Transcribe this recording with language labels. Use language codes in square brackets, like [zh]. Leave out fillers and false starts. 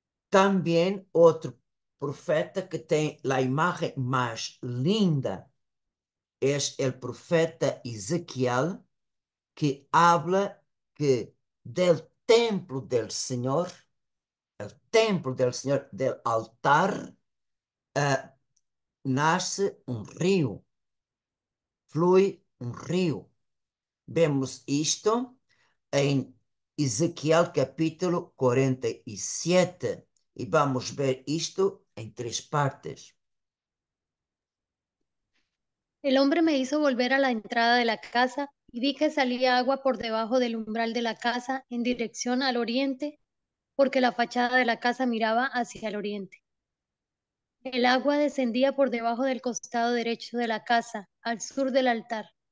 [es] También otro profeta que tiene la imagen más linda es el profeta Ezequiel, que habla que del templo del Señor, el templo del Señor, del altar, nace un río, [pt] flui [es] un río. [pt] Vemos isto em Ezequiel capítulo 47 e vamos ver isto em três partes. [es] El hombre me hizo volver a la entrada de la casa y vi que salía agua por debajo del umbral de la casa en dirección al oriente, porque la fachada de la casa miraba hacia el oriente. El agua descendía por debajo del costado derecho de la casa, al sur del altar.